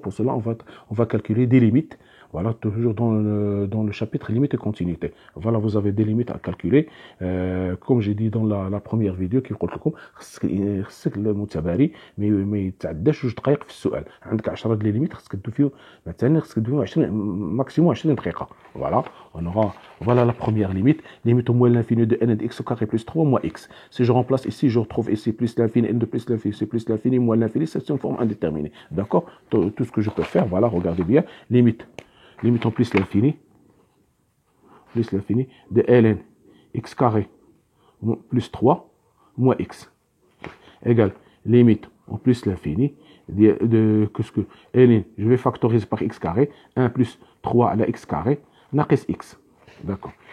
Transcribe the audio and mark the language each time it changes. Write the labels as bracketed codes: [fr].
[fr] Pour cela, on va calculer des limites. Voilà, toujours dans le chapitre limites et continuité. Voilà, vous avez des limites à calculer. Comme j'ai dit dans la première vidéo, qui [ar] قلت لكم خصك المتباري ما يتعداش 2 دقائق في السؤال. عندك 10 ديال لي ليميت خصك تدو فيه مثلا خصك تدو 20 ماكسيموم 20 دقيقة. [fr] Voilà, voilà la première limite. Limite au moins l'infini de n de x au carré plus 3 moins x. Si je remplace ici, je retrouve ici plus l'infini, n de plus l'infini, c'est plus l'infini, moins l'infini, c'est une forme indéterminée. D'accord? Tout ce que je peux faire, voilà, regardez bien. Limite en plus l'infini de ln x carré plus 3 moins x égale limite en plus l'infini de qu'est-ce que ln, je vais factoriser par x carré, 1 plus 3 à la x carré, ناقص x. D'accord.